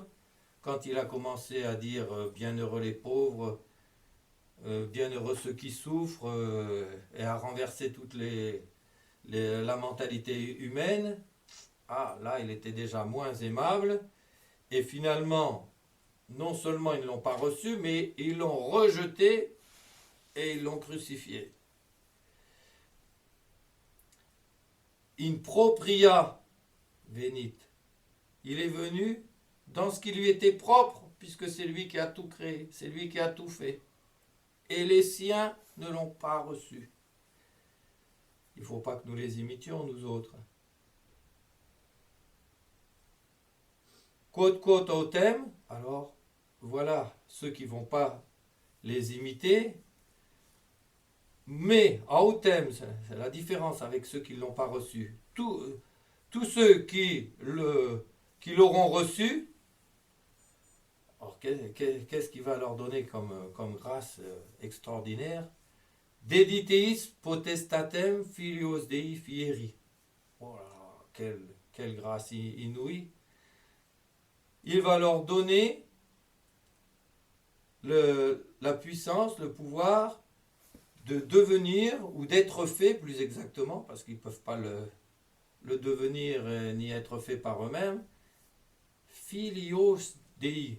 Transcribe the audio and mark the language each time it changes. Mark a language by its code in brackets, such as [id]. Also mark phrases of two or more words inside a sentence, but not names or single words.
[fr] Quand il a commencé à dire bienheureux les pauvres, bienheureux ceux qui souffrent, et à renverser toute la mentalité humaine, là il était déjà moins aimable, et finalement, non seulement ils ne l'ont pas reçu, mais ils l'ont rejeté et ils l'ont crucifié. [la] In propria venit. [fr] Il est venu dans ce qui lui était propre, puisque c'est lui qui a tout créé, c'est lui qui a tout fait. Et les siens ne l'ont pas reçu. Il ne faut pas que nous les imitions, nous autres. [la] Quod autem, [fr] alors voilà ceux qui ne vont pas les imiter. Mais autem, c'est la différence avec ceux qui ne l'ont pas reçu. Tous ceux qui l'auront reçu, alors qu'est-ce qui va leur donner comme grâce extraordinaire? [la] Dediteis potestatem filios Dei fieri. [fr] Voilà. quelle grâce inouïe. Il va leur donner la puissance, le pouvoir de devenir, ou d'être fait plus exactement, parce qu'ils ne peuvent pas le devenir ni être fait par eux-mêmes, [la] filios Dei.